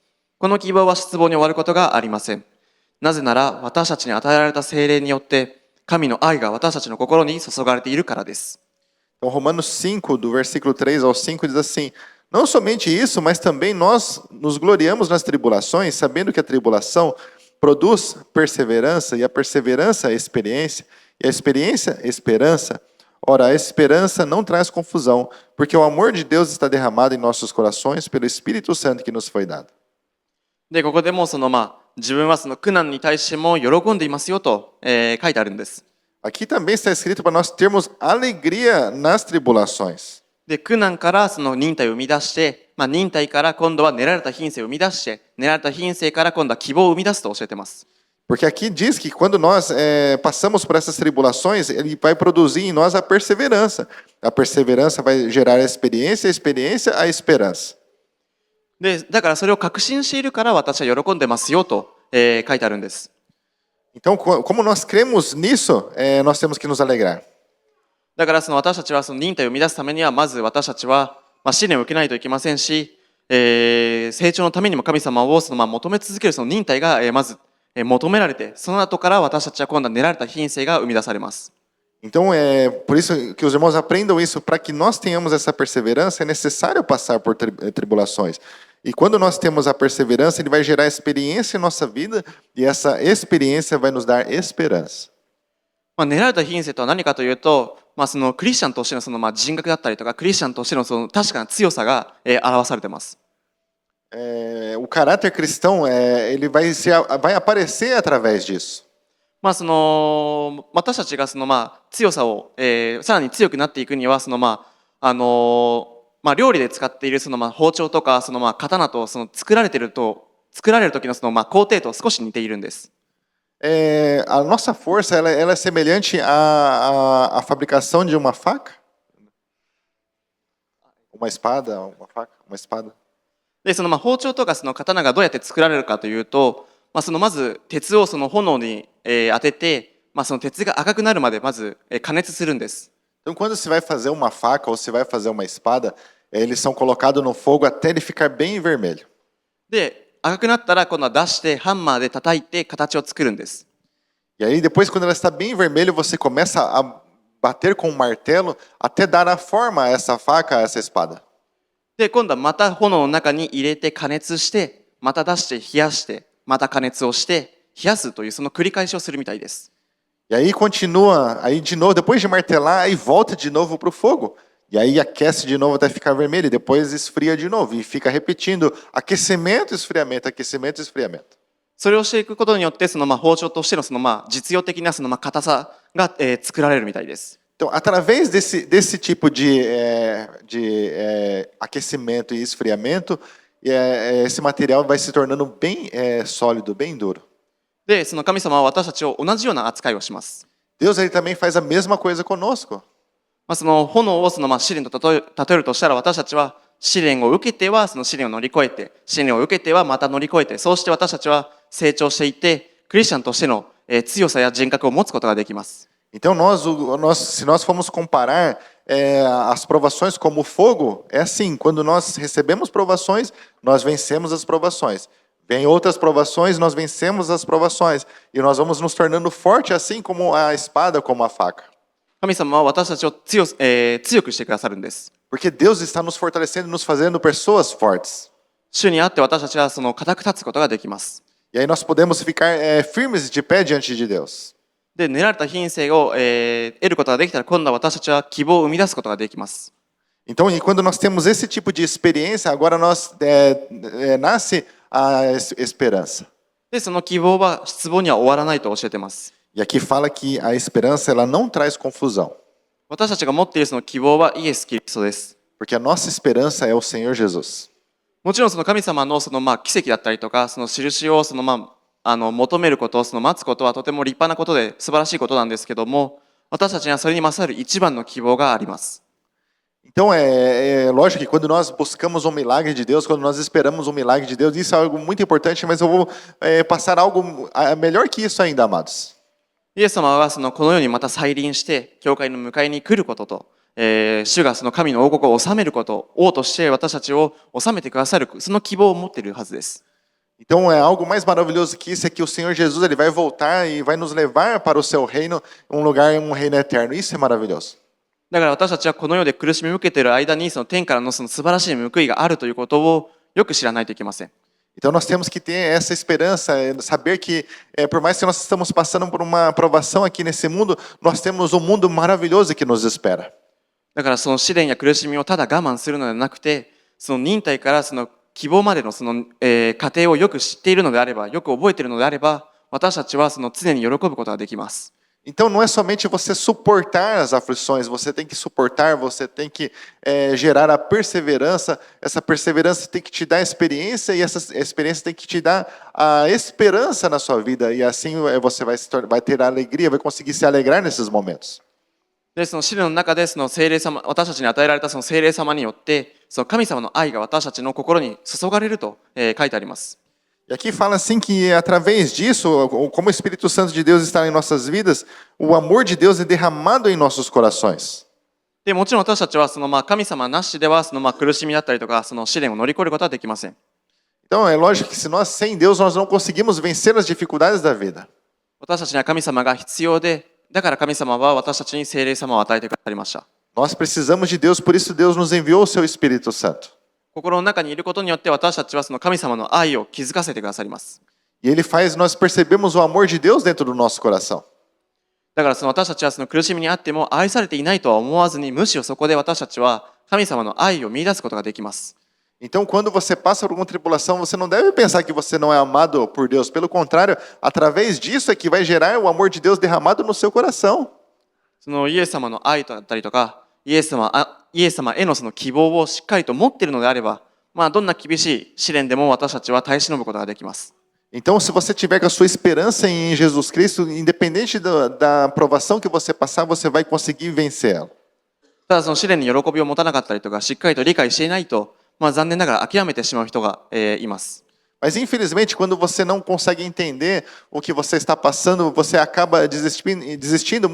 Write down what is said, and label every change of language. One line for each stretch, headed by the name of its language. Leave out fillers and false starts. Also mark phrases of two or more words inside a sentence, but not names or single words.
Japanese: この希望は失望に終わることがありません。なぜなら私たちに与えられた聖霊によって神の愛が私たちの心に注がれているからです。
Portuguese: Então Romanos 5, do versículo 3 ao 5 diz assim: Não somente isso, mas também nós nos gloriamos nas tribulações, sabendo que a tribulação produz perseverança, e a perseverança, experiência, e a experiência, esperança. Ora, a esperança não traz confusão, porque o amor de Deus está derramado em nossos corações pelo Espírito Santo que nos foi dado.
Japanese: で、ここでも自分はその苦難に対しても喜んでいますよと、書いてあるんです。
Portuguese: Aqui também está escrito para nós termos alegria nas tribulações.
Japanese: で、苦難からその忍耐を生み出して、忍耐から今度は練られた品性を生み出して、練られた品性から今度は希望を生み出すと教えています。
Portuguese: Porque aqui diz que quando nós passamos por essas tribulações, ele vai produzir em nós a perseverança. A perseverança vai gerar a experiência a esperança.
Japanese: で、だからそれを確信しているから私は喜んでますよと、書いてあるんです。
Portuguese: Então, como nós cremos nisso, nós temos que nos alegrar.
Japanese: だから私たちはその忍耐を生み出すためにはまず私たちは試練を受けないといけませんし、成長のためにも神様を求め続けるその忍耐がまず求められて、その後から私たちは今度は練られた品性が生み出されます。
Portuguese: Então, por isso que os irmãos aprendam isso, para que nós tenhamos essa perseverança, é necessário passar por tribulações. E quando nós temos a perseverança, ele vai gerar experiência em nossa vida, e essa experiência vai nos dar esperança.
Japanese: 練られた品性とは何かというと、そのクリスチャンとしての人格だったりとか、クリスチャンとしてのその確かな強さが表されています。
Portuguese: O caráter cristão ele vai aparecer através disso.
Japanese: 私たちが強さを、さらに強くなっていくには料理で使っている包丁とか刀と作られる時の工程と少し似ているんです。
Portuguese: A nossa força ela é semelhante à fabricação de uma faca? Uma espada? Uma faca? Uma espada?
Japanese: で包丁とか刀がどうやって作られるかというと、まず鉄を炎に、当てて、その鉄が赤くなるまでまず、加熱するんです。
Portuguese: Então, quando se vai fazer uma faca ou se vai fazer uma espada, eles são colocados no fogo até ele ficar bem vermelho.
Japanese: で、赤くなったら今度は出してハンマーで叩いて形を作るんです。
Portuguese: E aí, depois, quando ela está bem vermelha, você começa a bater com um martelo até dar a forma a essa faca, a essa espada.
Japanese: で、今度はまた炎の中に入れて加熱して、また出して冷やして、また加熱をして冷やすというその繰り返しをするみたいです。
Portuguese: E aí continua, aí de novo, depois de martelar, aí volta de novo para o fogo. E aí aquece de novo até ficar vermelho, e depois esfria de novo. E fica repetindo aquecimento, esfriamento, aquecimento, esfriamento.
Japanese: それをしていくことによって包丁としての実用的な硬さが、作られるみたいです。
Portuguese: Então, através desse tipo de aquecimento e esfriamento, esse material vai se tornando bem sólido, bem duro.
Japanese: で、その神様は私たちを同じような扱いをします。
Portuguese: Deus ele também faz a mesma coisa conosco.
Japanese: その炎を試練と例えるとしたら、私たちは試練を受けてはその試練を乗り越えて、試練を受けてはまた乗り越えて、そうして私たちは成長していって、クリスチャンとしての強さや人格を持つことができます。
Portuguese: Então, se nós formos comparar as provações como fogo, é assim, quando nós recebemos provações, nós vencemos as provações. Vem outras provações, nós vencemos as provações. E nós vamos nos tornando forte, assim como a espada, como a faca.
Japanese: 神様は私たちを強くしてくださるんです。
Portuguese: Porque Deus está nos fortalecendo e nos fazendo pessoas fortes.
Japanese: 主にあって私たちは固く立つことができます。
Portuguese: E aí nós podemos ficar firmes de pé diante de Deus.
Japanese: で、練られた品性を、得ることができたら、今度は私たちは希望を生み出すことができます。
Portuguese: Então, e quando nós temos esse tipo de experiência, agora nasce a esperança.
Japanese: で、その希望は失望には終わらないと教えています。
Portuguese: E aqui fala que a esperança ela não traz confusão.
Japanese: 私たちが持っているその希望はイエス・キリストです。
Portuguese: Porque a nossa esperança é o Senhor Jesus.
Japanese: もちろんその神様の奇跡だったりとか、その印を求めること、待つことはとても立派なことで素晴らしいことなんですけども、私たちにはそれに勝る一番の希望があります。
Portuguese: Então é lógico que quando nós buscamos um milagre de Deus, quando nós esperamos um milagre de Deus, isso é algo muito importante, mas eu vou passar algo melhor que isso ainda, amados.
Japanese: イエス様はこのようにまた再臨して教会の迎えに来ることと、主が神の王国を治めること、王として私たちを治めてくださる、その希望を持っているはずです。
Portuguese: Então é algo mais maravilhoso que isso é que o Senhor Jesus ele vai voltar e vai nos levar para o seu reino, um reino eterno. Isso é maravilhoso.
Japanese: だから私たちはこの世で苦しみを受けている間に天からの素晴らしい報いがあるということをよく知らないといけません。
Portuguese: Então nós temos que ter essa esperança, saber que por mais que nós estamos passando por uma provação aqui nesse mundo, nós temos um mundo maravilhoso que nos espera.
Japanese: だからその試練や苦しみをただ我慢するのではなくて、その忍耐から希望までの過程をよく知っているのであれば、よく覚えているのであれば、私たちは常に喜ぶことができます。
Portuguese: Então não é somente você suportar as aflições, você tem que suportar, você tem que gerar a perseverança. Essa perseverança tem que te dar experiência e essa experiência tem que te dar a esperança na sua vida. E assim você vai ter a alegria, vai conseguir se alegrar nesses momentos.
Japanese: で、その試練の中で聖霊様、私たちに与えられた聖霊様によって、神様の愛が私たちの心に注がれると書いてあります。
Portuguese: E aqui fala assim que através disso, como o Espírito Santo de Deus está em nossas vidas, o amor de Deus é derramado em nossos corações.
Japanese: で、もちろん私たちは神様なしでは苦しみだったりとか試練を乗り越えることはできません。
Portuguese: Então é lógico que se nós sem Deus nós não conseguimos vencer as dificuldades da vida.
Japanese: 私たちには神様が必要で、だから神様は私たちに聖霊様を与えてくださりました。
Portuguese: Nós precisamos de Deus, por isso Deus nos enviou o seu Espírito Santo.
Japanese: 心の中にいることによって私たちは神様の愛を気づかせてくださります。
Portuguese: E ele faz, nós percebemos o amor de Deus dentro do nosso coração.
Japanese: だから私たちは苦しみにあっても愛されていないとは思わずに、むしろそこで私たちは神様の愛を見出すことができます。
Portuguese: Então, quando você passa por alguma tribulação, você não deve pensar que você não é amado por Deus. Pelo contrário, através disso é que vai gerar o amor de Deus derramado no seu coração.
Japanese: そのイエス様の愛だったりとか、イエス様へのその希望をしっかりと持っているのであれば、どんな厳しい試練でも私たちは耐え忍ぶことができます。
Portuguese: Então, se você tiver com a sua esperança em Jesus Cristo, independente da aprovação que você passar, você vai conseguir vencer ela.
Japanese: ただその試練に喜びを持たなかったりとか、しっかりと理解していないと、残念ながら諦めてしまう人が、います。
Portuguese: Mas, infelizmente, quando você não consegue entender o que você está passando, você acaba desistindo.